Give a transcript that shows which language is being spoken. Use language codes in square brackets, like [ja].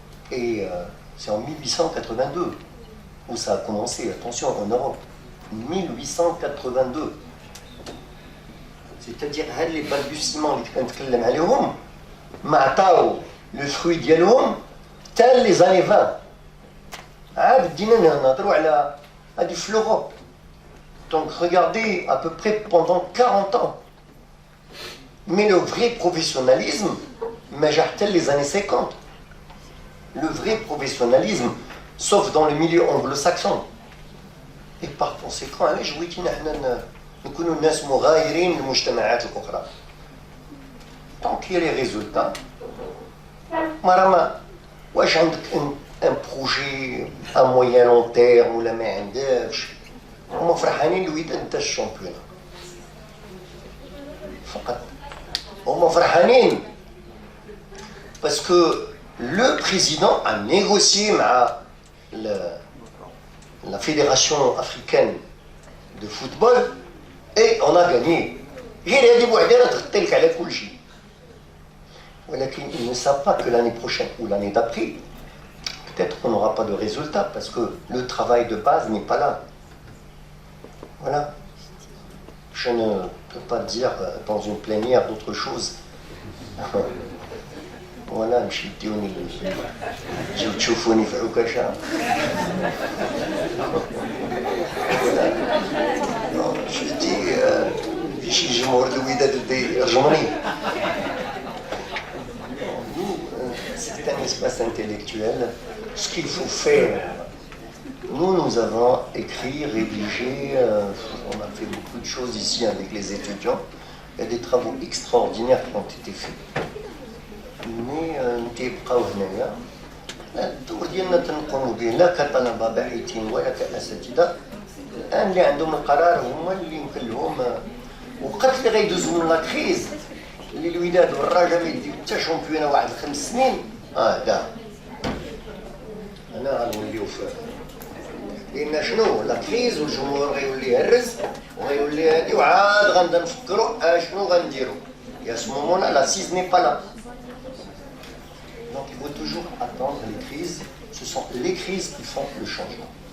[fr] Et c'est en 1882 où ça a commencé, attention, en Europe. 1882. C'est-à-dire, les balbutiements [ar] اللي كنتكلم عليهم ما عطاو [fr] le fruit [ar] ديالهم حتى [fr] les années 20. [ar] عاد بدينا نهضروا على هذه في l'Europe. [fr] Donc regardez à peu près pendant 40 ans. Mais le vrai professionnalisme, mais حتى les années 50. Le vrai professionnalisme, sauf dans le milieu anglo-saxon. Et par conséquent, [ar] علاش بغيتينا حنا نكونوا ناس مغايرين للمجتمعات الأخرى. [fr] Tant qu'il y a les résultats, [ar] مرة واش عندك [fr] un projet à moyen long terme [ar] ولا ما عندكش هما فرحانين لو انت الشامبيون فقط هما فرحانين [fr] parce que le président a négocié مع la fédération africaine de football et on a gagné [ar] غير هذه بوحدها تغطي لك على كل شيء [fr] ولكن ils ne savent pas que l'année prochaine ou l'année d'après peut-être qu'on n'aura pas de résultat parce que le travail de base n'est pas là. Voilà. Je ne peux pas dire dans une plénière d'autre chose. [ar] Voilà, مشيتوني جيو تشوفوني في عكاشة. [fr] Je dis [ar] شي جمهور الوداد اللي يرجمني. [fr] C'est un espace intellectuel. Ce qu'il faut faire, nous avons écrit, rédigé, on a fait beaucoup de choses ici avec les étudiants. Il y a des travaux extraordinaires qui ont été faits. Mais [ar] نتيبقاو هنايا. الدور ديالنا تنقوموا به لا كطلبة باحثين ولا كأساتذة. الآن اللي عندهم القرار هما اللي يمكن لهم وقت اللي غيدوزوا من لا كريز اللي الوداد والرجاء ما يديو حتى شامبيون واحد 5 سنين كاع هنا غنوليو في لان شنو لا كريز والجمهور غيولي يهرس وغيولي هادي وعاد غنبدا نفكروا شنو غنديروا يا سمومونا لا سيز ني با لا. [fr] Donc il faut toujours attendre les crises, ce sont les crises qui font le changement.